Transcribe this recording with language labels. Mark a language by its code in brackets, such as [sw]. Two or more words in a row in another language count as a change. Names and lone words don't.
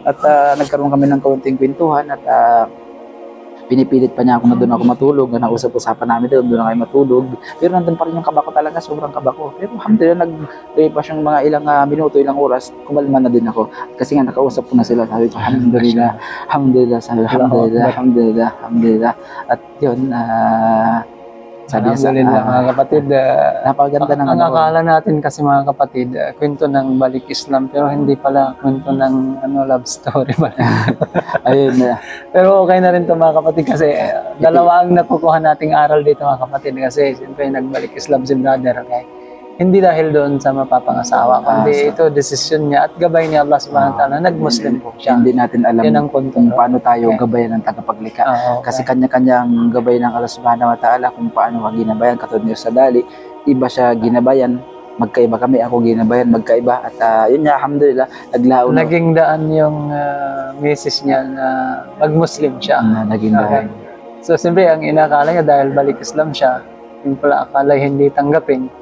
[tl] At nagkaroon kami ng kaunting kwentuhan at pinipilit pa niya ako na doon ako matulog, na nausap-usapan namin doon na kayo matulog. Pero nandun pa rin yung kaba ko talaga, sobrang kaba ko. Pero alhamdulillah, nag-pas yung mga ilang minuto, ilang oras, kumalma na din ako. Kasi nga nakausap ko na sila, sabi ko, [ar] الحمد لله، الحمد لله, [tl] sabi ko, [ar] الحمد لله، الحمد لله، الحمد لله. [tl] At yun, sabi niya sa mga kapatid, napakaganda ng ang akala natin kasi mga kapatid, kwento ng balik Islam, pero hindi pala kwento ng [en] love story [tl] ba? Ayun na. Pero okay na rin to mga kapatid kasi dalawa ang nakukuha nating aral dito mga kapatid kasi siyempre nagbalik Islam si brother, okay? Hindi dahil doon sa mapapangasawa, kundi ito desisyon niya at gabay ni [ar] الله سبحانه وتعالى, [tl] nag-Muslim po siya. Hindi natin alam Yan ang punto, kung paano tayo gabayan ng tagapaglikha. Kasi kanya-kanyang gabay ng [ar] الله سبحانه وتعالى [tl] kung paano ginabayan. Katulad niyo sa dali, iba siya ginabayan, magkaiba kami, ako ginabayan, magkaiba. At yun nga, alhamdulillah, naglao na. Naging daan yung misis niya na mag-Muslim siya. Naging daan. So siyempre, ang inakala niya dahil balik Islam siya, yung pala akala hindi tanggapin.